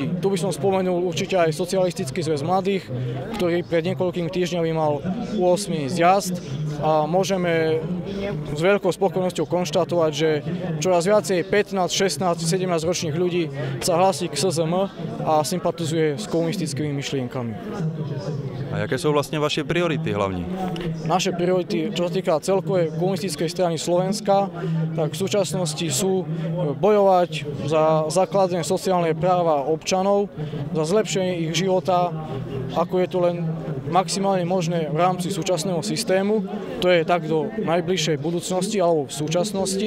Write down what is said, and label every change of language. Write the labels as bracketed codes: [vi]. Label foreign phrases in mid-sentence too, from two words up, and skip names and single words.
[sk] Tu by som spomenul určite aj Socialistický zväz mladých, ktorý pred niekoľkými týždňami mal 8. zjazd a môžeme s veľkou spokojnosťou konštatovať, že čoraz viacej 15, 16, 17 ročných ľudí sa hlási k SZM a sympatizuje s komunistickými myšlienkami. [cs] A jaké jsou vlastně vaše priority hlavní? [sk] Naše priority, čo sa týka celkovej komunistickej strany Slovenska, tak v súčasnosti sú bojovať za základné sociálne práva občanov, za zlepšenie ich života, ako je to len maximálne možné v rámci súčasného systému. To je tak do najbližšej budúcnosti alebo v súčasnosti.